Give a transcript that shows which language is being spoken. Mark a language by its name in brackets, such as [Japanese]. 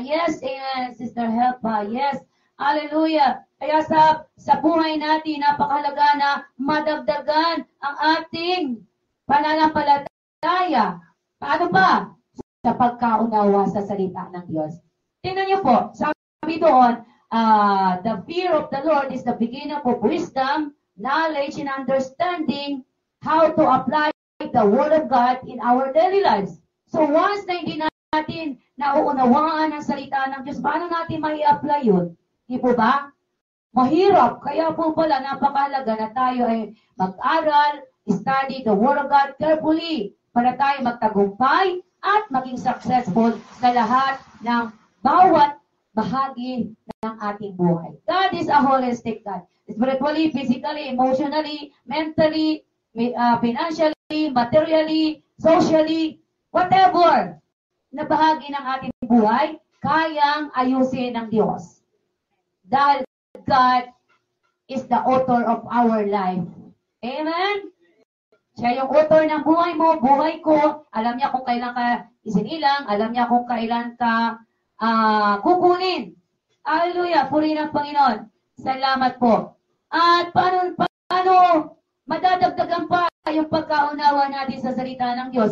[English] Yes, amen, Sister Helpa. Yes. Hallelujah. [Filipino] Kaya sa buhay natin, napakahalaga na madagdagan ang ating pananampalataya. Paano ba? Sa pagkaunawa sa salita ng Diyos. Tingnan niyo po, sabi doon, [English] the fear of the Lord is the beginning of wisdom, knowledge, and understanding how to apply the Word of God in our daily lives. [Filipino] So once na hindi natin nauunawaan ang salita ng Diyos, paano natin mai-apply yun? Di po ba? mahirap. Kaya po pala, napakahalaga na tayo ay mag-aral, [English] study the Word of God carefully [Filipino] para tayo magtagumpay at maging successful sa lahat ng bawat bahagi ng ating buhay. [English] God is a holistic God. Spiritually, physically, emotionally, mentally, financially, materially, socially, whatever na bahagi ng ating buhay, [Filipino] kayang ayusin ng Diyos. [English] Dahil God is the author of our life. Amen? [Filipino] Siya yung author ng buhay mo, buhay ko. Alam niya kung kailan ka isinilang, alam niya kung kailan ka kukunin. Hallelujah! Purihin ang Panginoon. Salamat po. At paano madadagdagan pa yung pagkaunawa natin sa salita ng Diyos?